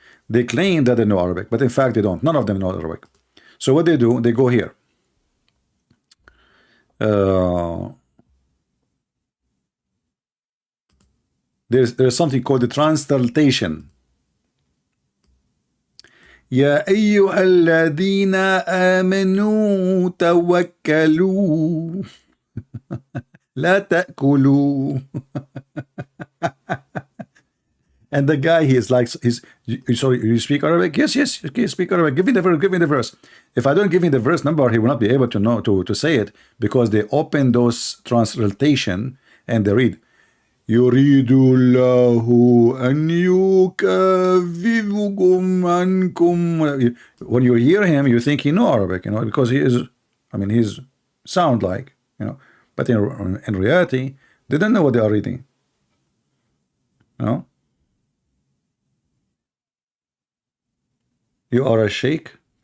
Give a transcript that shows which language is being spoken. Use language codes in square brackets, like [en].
[en] They claim that they know Arabic, but in fact they don't. None of them know Arabic. So what they do, they go here. There's something called the translation. [ar] يا أيها الذين آمنوا توكلوا لا تأكلوا. [en] And the guy, he is like, sorry, you speak Arabic? Yes, okay, speak Arabic. Give me the verse. If I don't give him the verse number, he will not be able to know to say it, because they open those translation and they read, [ar] يريد الله أن يكففكم عنكم. [en] When you hear him, you think he know Arabic, because he is, I mean, he's sound like, but in reality, they don't know what they are reading, you know. You are a sheikh.